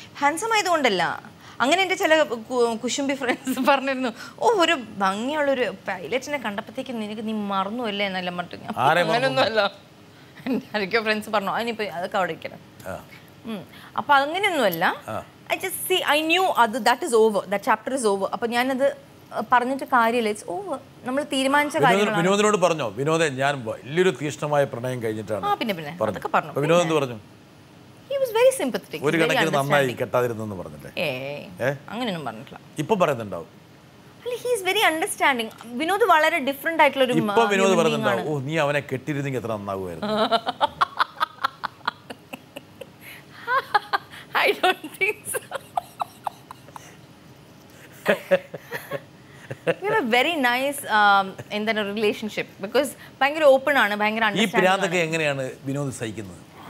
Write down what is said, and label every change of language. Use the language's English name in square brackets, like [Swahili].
[Malayalam] Handsome ആയതുകൊണ്ടല്ല, അങ്ങനെ എൻ്റെ ചില കുശുംബി ഫ്രണ്ട്സ് പറഞ്ഞിരുന്നു, ഒരു ഭംഗിയുള്ളൊരു പൈലറ്റിനെ കണ്ടപ്പോഴത്തേക്കും നീ മറന്നു അല്ലേ എന്നെല്ലാം പറഞ്ഞു. അങ്ങനെയൊന്നും അല്ല, ആരൊക്കെയോ ഫ്രണ്ട്സ് പറഞ്ഞു. അതിനിപ്പോൾ അതൊക്കെ അവിടെ ഇരിക്കണം. അപ്പം അങ്ങനെയൊന്നുമല്ല. [English] I knew that is over, that chapter is over. [Malayalam] അപ്പം ഞാനത് പറഞ്ഞിട്ട് കാര്യമില്ല, ഇറ്റ്സ് ഓവർ. നമ്മൾ തീരുമാനിച്ച കാര്യങ്ങളാണ്. വിനോദിനോട് പറഞ്ഞോ? വിനോദേ, ഞാൻ വലിയൊരു തീഷ്ണമായ പ്രണയം കഴിഞ്ഞിട്ടാണ്. പിന്നെ അതൊക്കെ പറഞ്ഞു. വിനോദ് എന്ത് പറഞ്ഞു? [English] He was very sympathetic. [Malayalam] ഒരു കണക്കിന് നന്നായി കെട്ടാതിരുന്നെന്ന് പറഞ്ഞില്ലേ? അങ്ങനെയൊന്നും പറഞ്ഞിട്ടില്ല. ഇപ്പൊ പറയുന്നുണ്ടാവും. [English] അല്ല, he is very understanding. [Malayalam] Vinod വളരെ ഡിഫറെന്റ് ആയിട്ടുള്ള ഒരു. ഇപ്പൊ വിനോദ് പറയുന്നുണ്ടാവും, ഓ നീ അവനെ കെട്ടിയിരുന്നെങ്കിൽ എത്ര നന്നാവുമായിരുന്നു. [English] I don't think so. We have a very nice in that relationship because ഭയങ്കര open ആണ്, ഭയങ്കര [Malayalam] അണ്ടർസ്റ്റാൻഡിംഗ്. ഈ പ്രാന്തൊക്കെ എങ്ങനെയാണ് വിനോദ് സഹിക്കുന്നത്?